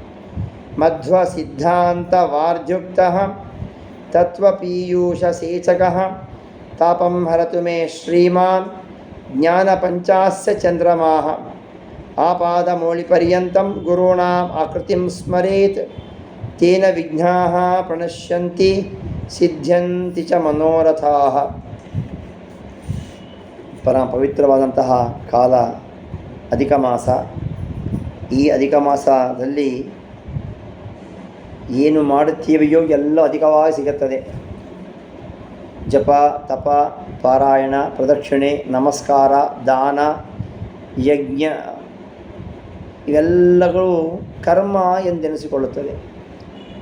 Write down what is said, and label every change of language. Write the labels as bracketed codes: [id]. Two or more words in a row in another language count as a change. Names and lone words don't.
[sa] ಮಧ್ವಸಿದ್ಧಾಂತವಾರ್ಧ್ಯುಕ್ತಃ ತತ್ವಪೀಯೂಷಸೇಚಕಃ ತಾಪಂ ಹರತು ಮೇ ಶ್ರೀಮಾನ್ ಜ್ಞಾನಪಂಚಾಸ್ಯ ಚಂದ್ರಮಾಃ. ಆಪಾದಮೌಳಿಪರ್ಯಂತಂ ಗುರುಣಾಂ ಆಕೃತಿಂ ಸ್ಮರೇತ್ ತೇನ ವಿಘ್ನಾಃ ಪ್ರಣಶ್ಯಂತಿ ಸಿದ್ಧ್ಯಂತಿ ಚ ಮನೋರಥಾಃ. [kn] ಪರಮ ಪವಿತ್ರವಾದಂತಹ ಕಾಲ ಅಧಿಕ ಮಾಸ. ಈ ಅಧಿಕ ಮಾಸದಲ್ಲಿ ಏನು ಮಾಡುತ್ತೀವೆಯೋ ಎಲ್ಲ ಅಧಿಕವಾಗಿ ಸಿಗುತ್ತದೆ. ಜಪ, ತಪ, ಪಾರಾಯಣ, ಪ್ರದಕ್ಷಿಣೆ, ನಮಸ್ಕಾರ, ದಾನ, ಯಜ್ಞ ಇವೆಲ್ಲಗಳು ಕರ್ಮ ಎಂದೆನಿಸಿಕೊಳ್ಳುತ್ತದೆ.